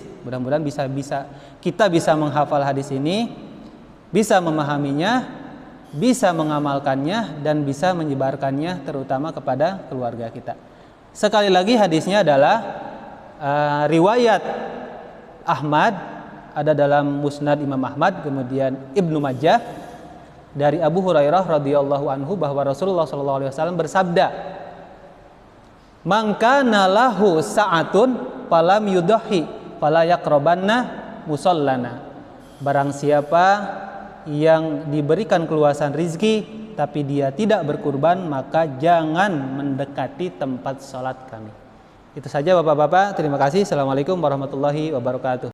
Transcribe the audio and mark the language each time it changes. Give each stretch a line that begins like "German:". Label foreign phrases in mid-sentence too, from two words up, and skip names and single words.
Indonesian: Mudah-mudahan kita bisa menghafal hadis ini, bisa memahaminya, bisa mengamalkannya, dan bisa menyebarkannya terutama kepada keluarga kita. Sekali lagi hadisnya adalah riwayat Ahmad, ada dalam Musnad Imam Ahmad, kemudian Ibnu Majah dari Abu Hurairah
Arabic: رضي الله عنه
Indonesian: bahwa Rasulullah
Arabic: صلى الله عليه وسلم
Indonesian: bersabda,
Arabic: "من كان له سعة فلم يضح فلا يقربن مصلانا."
Indonesian: Barang siapa yang diberikan keluasan rizki tapi dia tidak berkurban, maka jangan mendekati tempat salat kami. Itu saja Bapak-bapak, terima kasih.
Arabic: السلام عليكم ورحمة الله وبركاته.